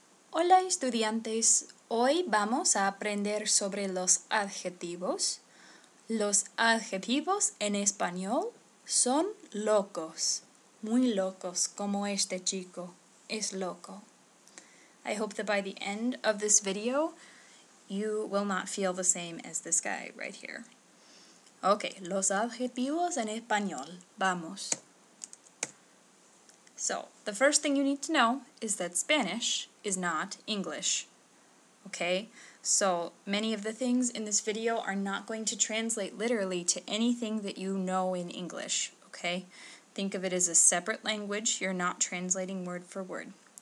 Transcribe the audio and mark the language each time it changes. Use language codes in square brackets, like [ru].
[es] Hola estudiantes, hoy vamos a aprender sobre los adjetivos. Los adjetivos en español son locos, muy locos, como este chico es loco. [en] I hope that by the end of this video, you will not feel the same as this guy right here. [es] Okay, los adjetivos en español. Vamos. [en] So, the first thing you need to know is that Spanish is not English. Okay? So, many of the things in this video are not going to translate literally to anything that you know in English. Okay? Think of it as a separate language. You're not translating word for word.